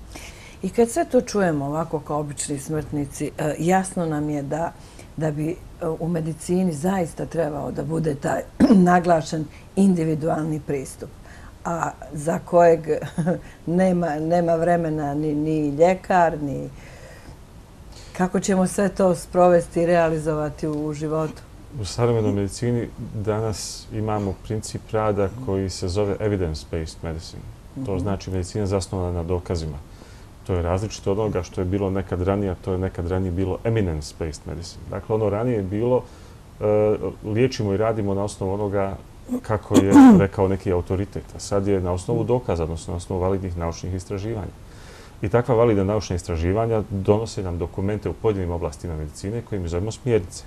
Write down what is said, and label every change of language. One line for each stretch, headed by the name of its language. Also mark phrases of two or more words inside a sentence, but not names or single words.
Bosnian: I kad sve to čujemo ovako kao obični smrtnici, jasno nam je da bi u medicini zaista trebao da bude taj naglašen individualni pristup, a za kojeg nema vremena ni ljekar, ni kako ćemo sve to sprovesti i realizovati u životu. U savremenoj medicini danas imamo princip rada koji se zove
English: evidence-based medicine.
Bosnian: To znači medicina zasnovana na dokazima. To je različito od onoga što je bilo nekad ranije, a to je nekad ranije bilo
English: eminence-based medicine.
Bosnian: Dakle, ono ranije je bilo liječimo i radimo na osnovu onoga kako je rekao neki autoritet, a sad je na osnovu dokaza, odnosno na osnovu validnih naučnih istraživanja. I takva validna naučna istraživanja donose nam dokumente u pojedinim oblastima medicine koje mi zovemo smjernice.